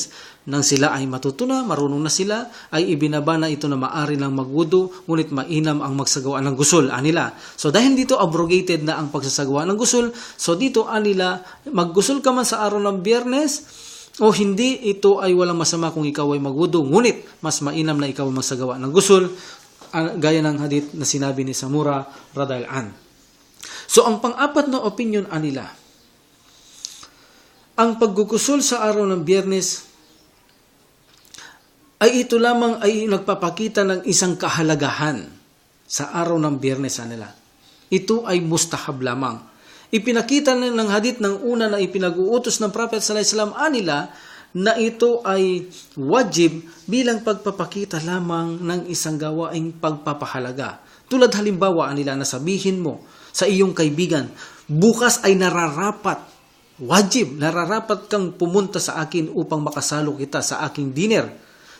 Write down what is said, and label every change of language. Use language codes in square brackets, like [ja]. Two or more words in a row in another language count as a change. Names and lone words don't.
[tl] Nang sila ay matutunan, marunong na sila, ay ibinaba na ito na maari lang magwudu, ngunit mainam ang magsagawa ng gusul anila. So dahil dito abrogated na ang pagsasagawa ng gusul, so dito anila maggusul ka man sa araw ng Biyernes o hindi, ito ay walang masama kung ikaw ay magwudu, ngunit mas mainam na ikaw magsagawa ng gusul, gaya ng hadith na sinabi ni Samura [ar] رضي الله عنه. [tl] So ang pang-apat na opinion anila, ang paggugusul sa araw ng Biyernes ay ito lamang ay nagpapakita ng isang kahalagahan sa araw ng Biyernes nila. Ito ay mustahab lamang. Ipinakita ng hadith ng una na ipinag-uutos ng Prophet [ar] صلى الله عليه وسلم [tl] nila na ito ay wajib bilang pagpapakita lamang ng isang gawaing pagpapahalaga. Tulad halimbawa nila na sabihin mo sa iyong kaibigan, bukas ay nararapat kang pumunta sa akin upang makasalo kita sa aking dinner.